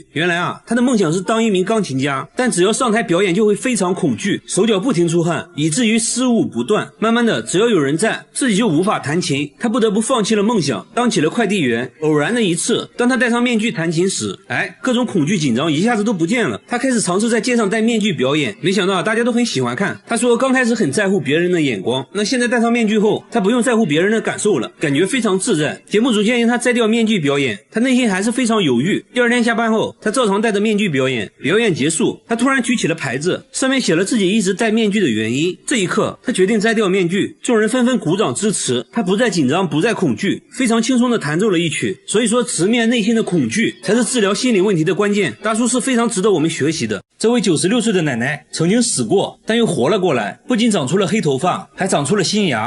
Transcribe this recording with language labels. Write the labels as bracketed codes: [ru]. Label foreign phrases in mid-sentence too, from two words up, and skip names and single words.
[zh] 原來啊，他的夢想是當一名鋼琴家，但只要上台表演就會非常恐懼，手腳不停出汗，以至於失誤不斷。慢慢的，只要有人在，自己就無法彈琴，他不得不放棄了夢想，當起了快遞員。偶然的一次，當他戴上面具彈琴時，各種恐懼緊張一下子都不見了。他開始嘗試在街上戴面具表演，沒想到大家都很喜歡看。他說剛開始很在乎別人的眼光，那現在戴上面具後，他不用在乎別人的感受了，感覺非常自在。節目組建議他摘掉面具表演，他內心還是非常猶豫。第二天下班後，他照常戴着面具表演。表演結束，他突然舉起了牌子，上面寫了自己一直戴面具的原因。這一刻，他決定摘掉面具，眾人紛紛鼓掌支持。他不再緊張，不再恐懼，非常輕鬆地彈奏了一曲。所以說，直面內心的恐懼才是治療心理問題的關鍵。大叔是非常值得我們學習的。這位96歲的奶奶曾經死過，但又活了過來，不僅長出了黑頭髮，還長出了新牙。